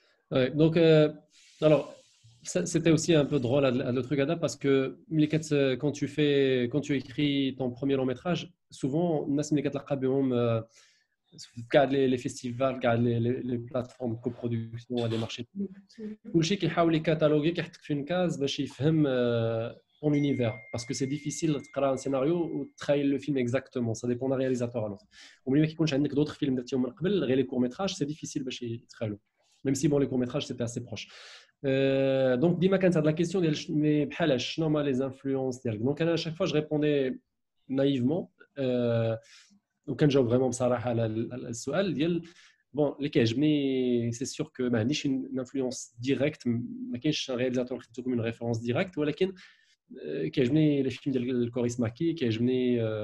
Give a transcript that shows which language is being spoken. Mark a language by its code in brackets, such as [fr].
[fr] Ouais, donc, alors, c'était aussi un peu drôle le truc Ada parce que quand tu écris ton premier long métrage, souvent, les festivals, les plateformes de coproduction, les marchés, [ar] كل شيء كيحاول يكاتالوجي كيحطك في [fr] une case [ar] باش يفهم [fr] ton univers parce que c'est difficile de تقرا un scénario ou تخيل le film exactement, ça dépend d'un réalisateur à l'autre. [ar] وملي ما كيكونش عندك [fr] d'autres films [ar] درتيهم من قبل غير les courts-métrages, [fr] c'est difficile [ar] باش يتخيلوا. [fr] Même si bon les courts-métrages c'était assez proche. [ar] Donc ديما كانت هاد [fr] la question [ar] ديال مي بحال شنو هما [fr] les influences [ar] ديالك. [fr] Donc à chaque fois je répondais naïvement [ar] وكنجاوب vraiment بصراحه على السؤال ديال bon اللي كيعجبني سي سور كو ما عنديش [fr] une influence directe, [ar] ما كاينش un réalisateur qui تكون [fr] une référence directe, [ar] ولكن كيعجبني لي فيلم ديال كوريس ماكي, كيعجبني